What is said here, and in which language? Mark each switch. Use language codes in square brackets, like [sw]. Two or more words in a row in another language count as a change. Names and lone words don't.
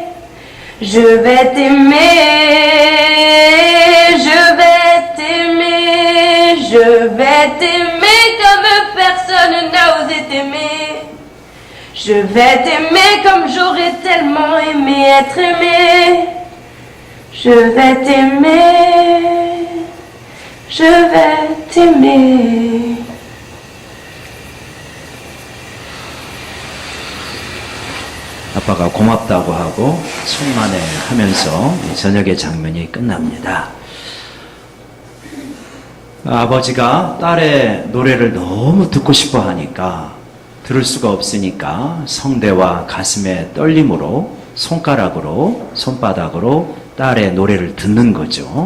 [fr] Je vais t'aimer, je vais t'aimer, je vais t'aimer comme personne n'a osé t'aimer. Je vais t'aimer comme j'aurais tellement aimé être aimé. Je vais t'aimer, je vais t'aimer. [ko] 아빠가 고맙다고 하고 손만에 하면서 저녁의 장면이 끝납니다. 아버지가 딸의 노래를 너무 듣고 싶어 하니까 들을 수가 없으니까 성대와 가슴의 떨림으로 손가락으로 손바닥으로 딸의 노래를 듣는 거죠.